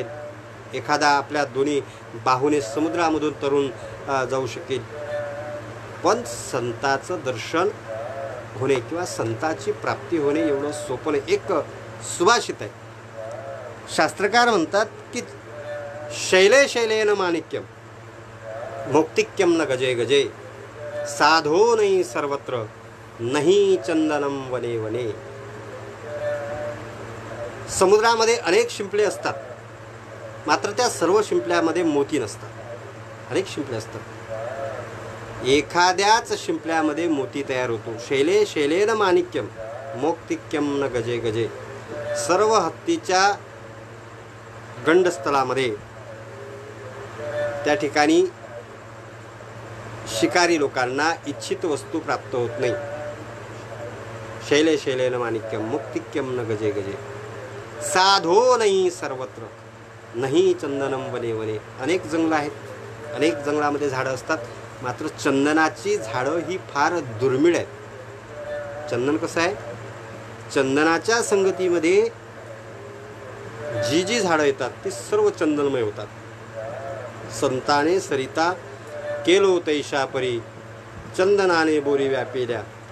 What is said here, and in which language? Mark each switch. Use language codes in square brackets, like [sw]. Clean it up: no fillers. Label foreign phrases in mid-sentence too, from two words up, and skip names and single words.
[mr] एखादा आपल्या दोन्ही बाहूने समुद्रामधून तरून जाऊ शकेल. पण संताचं दर्शन होणे किंवा संताची प्राप्ती होणे एवढं सोपं नाही. एक सुभाषित आहे. शास्त्रकार म्हणतात की [sa] शैले शैलेन माणिक्यम मौक्तिक्यम न गजे गजे साधो नाही सर्वत्र नाही चंदनम वने वने. [mr] समुद्रामध्ये अनेक शिंपले असतात, मात्र त्या सर्व शिंपल्यामध्ये मोती नसतात. अनेक शिंपले असतात, एखाद्याच शिंपल्यामध्ये मोती तयार होतो. [sa] शैले शैलेन माणिक्यम मौक्तिक्यम न गजे गजे. [mr] सर्व हत्तीच्या गंडस्थळामध्ये त्या ठिकाणी शिकारी लोकांना इच्छित वस्तू प्राप्त होत नाही. [sa] शैले शैलेन माणिक्यम मौक्तिक्यम न गजे गजे साधो नाही सर्वत्र नाही चंदनम वने वने. [mr] अनेक जंगलं आहेत, अनेक जंगलामध्ये झाडं असतात, मात्र चंदनाची झाडं ही फार दुर्मिळ आहेत. चंदन कसं आहे, चंदनाच्या संगतीमध्ये जी जी झाडं येतात ती सर्व चंदनमय होतात. संताने सरिता केलो तैशा परी चंदनाने बोरी व्यापिल्या.